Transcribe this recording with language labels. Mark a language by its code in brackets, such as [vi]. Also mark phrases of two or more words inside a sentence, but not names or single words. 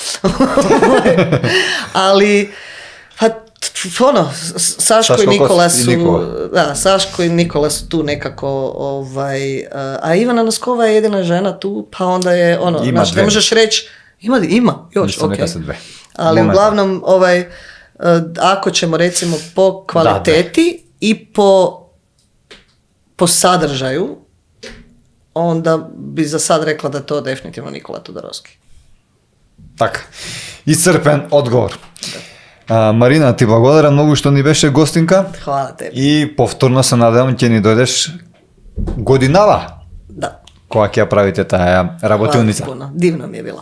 [hr] Ali, pa, Saško i Nikola su, da, Saško i Nikola su tu nekako, a Ivana Noskova je jedina žena tu, pa onda je, ne možeš reći, ima, još, ok. Ali uglavnom, ako ćemo recimo po kvaliteti i po sadržaju, onda bi za sad rekla da to definitivno Nikola Tudorovski. [mk] Така. Исцрпен одговор. Марина, ти благодарам многу што ни беше гостинка. [hr] Hvala tebe. [mk] И повторно се надевам ќе ни дојдеш годинава. Да. Кога ќе ја правите таа работилница. [hr] Hvala puno. [mk] Дивно ми е било.